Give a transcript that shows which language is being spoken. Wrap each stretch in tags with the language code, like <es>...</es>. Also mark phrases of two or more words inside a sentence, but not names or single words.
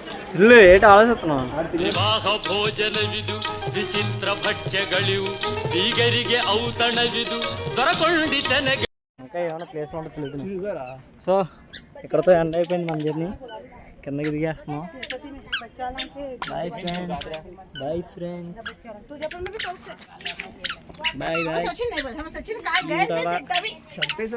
<te>ఇల్లు ఏంటి ఆలోచిస్తున్నావు?</te> <kn>ವಿವಾಹ ಭೋಜನವಿದು ವಿಚಿತ್ರ ಭಕ್ಷ್ಯಗಳಿವು ಬೀಗರಿಗೆ ಔತಣವಿದು ದೊರಕೊಂಡಿತನಗೆ.</kn> <te>ఇంకా ఏమైనా ప్లేస్ ఉంటే తెలియదు. సో ఇక్కడతో ఎండ్ అయిపోయింది మన జర్నీ. కిందకి దిగేస్తున్నాం.</te> <en>bye friends. bye friends. bye bye.</en>